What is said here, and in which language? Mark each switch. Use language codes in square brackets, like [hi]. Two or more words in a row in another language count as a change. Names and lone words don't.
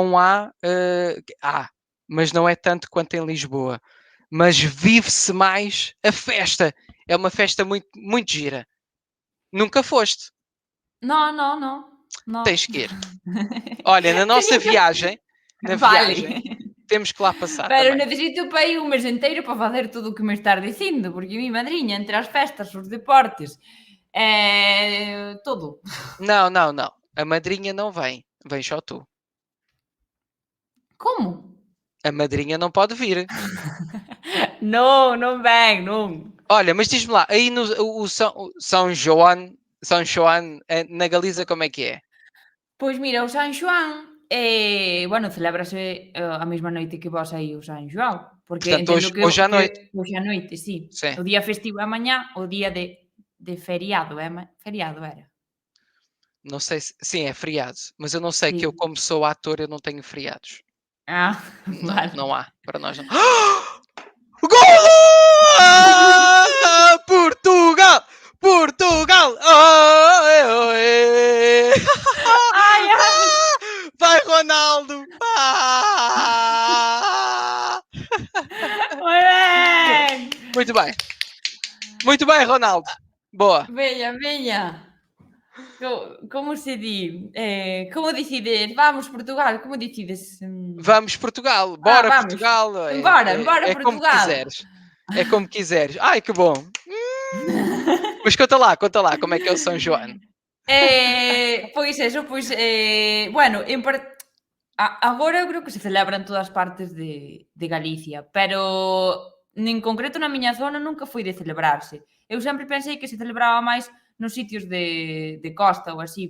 [pt] não há, mas não é tanto quanto em Lisboa. Mas vive-se mais a festa. É uma festa muito, muito gira. Nunca foste. [gl] No, no, no, no. [pt] Tens que ir. Olha, na nossa [gl] Teño que [pt] viagem, na viagem, [gl] vale. [pt] temos que lá passar [gl] Pero [pt] também. [gl] necesito para ir un mes enteiro para facer todo o que me estás dicindo, porque mi madriña, entre as festas, os deportes, todo. [pt] Não, não, não. A madrinha não vem. Vem só tu. Como? A madrinha não pode vir. [gl] Non, non ven, non. [pt] Olha, mas diz-me lá, aí no o São João, São João, na Galiza, como é que é? [gl] Pois mira, o San Xoán, bueno, celébrase a mesma noite que vós aí o San Xoán, porque [pt] Portanto, entendo hoje, hoje à que noite. [gl] hoxe á noite, sí. [pt] Sim. [gl] O día festivo é mañá, o día de feriado, feriado era. [pt] Não sei se. Sim, é feriado. Mas eu não sei que eu, [gl] Sí. [pt] como sou ator, eu não tenho feriados. Ah, Não, [gl] vale. [pt] não há. Para nós não. Golo! Portugal! Portugal! Oe, oe. Ai, ai. Vai, Ronaldo! Ah! [gl] Moi ben. [pt] Muito bem. Muito bem, Ronaldo. Boa. [gl] Veña, veña. Como se di? Como decides? Vamos Portugal, como decides? [pt] Vamos, Portugal. Bora, Vamos. Portugal. Embora, embora É como Portugal. quiseres. É como quiseres. Ai, que bom. Mas conta lá, como é que é o São João? [gl] Pois eso, pois, bueno, agora eu creo que se celebra en todas partes de Galicia, pero en concreto na miña zona nunca foi de celebrarse. Eu sempre pensei que se celebraba máis nos sitios de costa ou así.